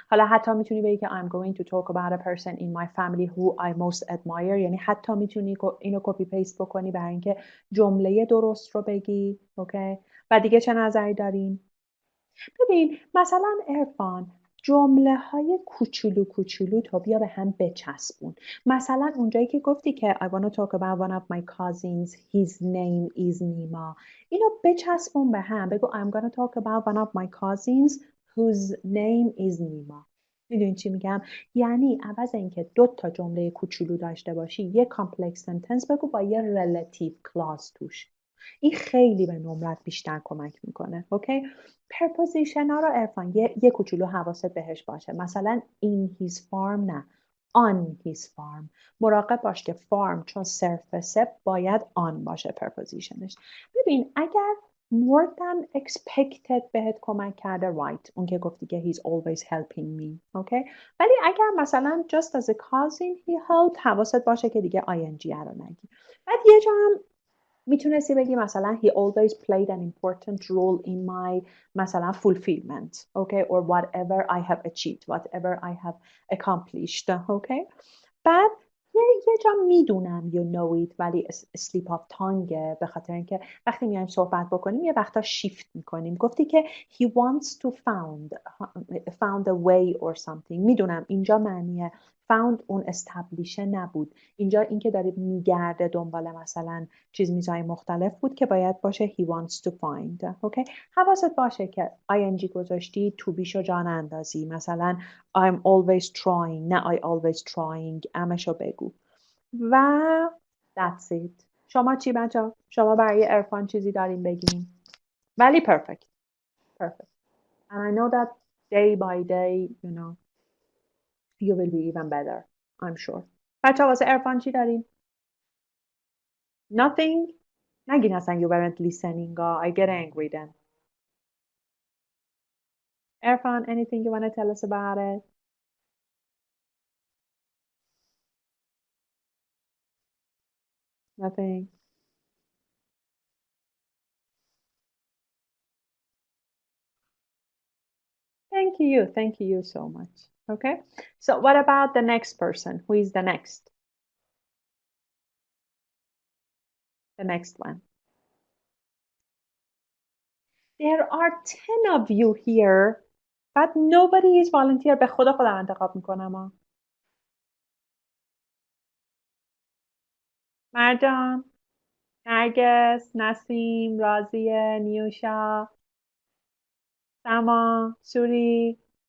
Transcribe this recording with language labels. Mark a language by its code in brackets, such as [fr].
[fa] حالا حتی میتونی بگی که [en] I'm going to talk about a person in my family who I most admire، [fa] یعنی حتی میتونی اینو کپی پیست بکنی برای اینکه جمله درست رو بگی. اوکی و دیگه چه نظری دارین؟ ببین مثلا ارفان جمله های کوچولو تو بیا به هم بچسبون. مثلا اونجایی که گفتی که [en] I want to talk about one of my cousins, his name is Nima. [fa] اینو بچسبون به هم. بگو [en] I'm going to talk about one of my cousins whose name is Nima. [fa] میدونی چی میگم؟ یعنی عوض اینکه 2 تا جمله کوچولو داشته باشی یه کامپلکس سنتنس بگو با یه ریلیتیو کلاز توش. این خیلی به نمرت بیشتر کمک میکنه. اوکی؟ پرپوزیشن ها رو عرفان یه کوچولو حواست بهش باشه. [en] مثلا in his farm نه، on his farm. [fa] مراقب باش که farm چون سرفسه باید on باشه پرپوزیشنش. ببین اگر [en] more than expected [fa] بهت کمک کرده right، اون که گفتی که [en] he's always helping me. [fa] اوکی؟ ولی اگر مثلا [en] just as a cousin he helped، [fa] حواست باشه که دیگه ing رو نگی. بعد یه جا هم میتونستی بگی مثلا [en] he always played an important role in my مثلا fulfillment. Okay? or whatever I have achieved, whatever I have accomplished. Okay? [fa] بعد یه جا میدونم [en] you know it [fa] ولی [en] slip of tongue، [fa] به خاطر اینکه وقتی میایم صحبت بکنیم یه وقتا شیفت میکنیم. گفتی که [en] he wants to found a way or something. [fa] میدونم اینجا معنی found اون استبلیشه نبود. اینجا اینکه داره میگرده دنبال مثلا چیزهای مختلف بود که باید باشه [en] he wants to find. [fa] اوکی؟ حواست باشه که ing گذاشتی to بیشو جان اندازی. [en] مثلا I'm always trying نه I always trying، [fa] امشو بگو. [en] و that's it. [fa] شما چی بچه؟ شما برای عرفان چیزی دارین بگین؟ ولی perfect. [en] And I know that day by day you will be even better. I'm sure. [fa] بچه واسه عرفان چی دارین؟ Nothing. نگین اصلا [en] you weren't listening. I get angry then. Irfan, anything you want to tell us about it? Nothing. Thank you so much. Okay. So what about the next person? Who is the next? The next one. There are 10 of you here, but nobody is volunteer. [fa] به خدا خودم انتخاب میکنم. مرجان، نرگس، نسیم، راضیه، نیوشا، سما، سوری.